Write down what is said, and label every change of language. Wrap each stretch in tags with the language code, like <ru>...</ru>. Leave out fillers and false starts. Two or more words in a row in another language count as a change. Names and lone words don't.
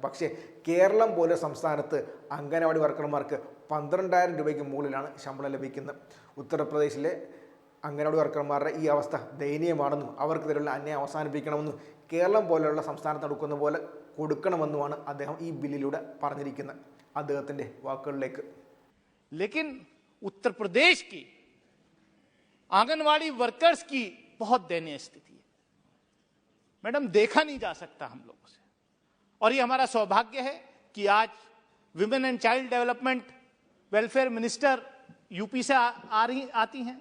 <ml>പക്ഷേ കേരളം പോലെ സംസ്ഥാനത്ത് അംഗനവാടി വർക്കർമാർക്ക് 12,000 രൂപയ്ക്ക് മുകളിലാണ് ശമ്പളം ലഭിക്കുന്നത്. ഉത്തർപ്രദേശിലെ അംഗനവാടി വർക്കർമാരുടെ ഈ അവസ്ഥ ദയനീയമാണെന്നും അവർക്കെതിരെയുള്ള അന്യായം അവസാനിപ്പിക്കണമെന്നും കേരളം പോലെയുള്ള സംസ്ഥാനത്ത് നടക്കുന്ന പോലെ കൊടുക്കണമെന്നുമാണ് അദ്ദേഹം ഈ ബില്ലിലൂടെ പറഞ്ഞിരിക്കുന്നത്. അദ്ദേഹത്തിൻ്റെ വാക്കുകളിലേക്ക്.</ml> <hi>लेकिन उत्तर प्रदेश की आंगनवाड़ी वर्कर्स की बहुत दयनीय स्थिति है मैडम, देखा नहीं जा सकता हम लोगों से। और ये हमारा सौभाग्य है कि आज</hi> <en>Women and Child Development Welfare Minister</en> <hi>यूपी से आती हैं।</hi>